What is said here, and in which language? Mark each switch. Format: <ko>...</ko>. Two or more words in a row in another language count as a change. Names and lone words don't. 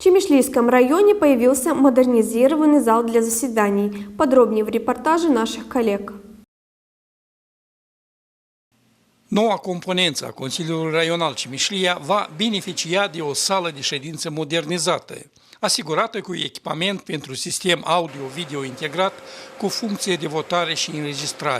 <ru>Чимишлийском районе появился модернизированный зал для заседаний. Подробнее в репортаже наших коллег.</ru> <ro>Noua componență a Consiliului Raional Cimișlia va beneficia de o sală de ședință modernizată, asigurată cu echipament pentru sistem audio-video integrat cu funcție de votare și înregistrare.</ro>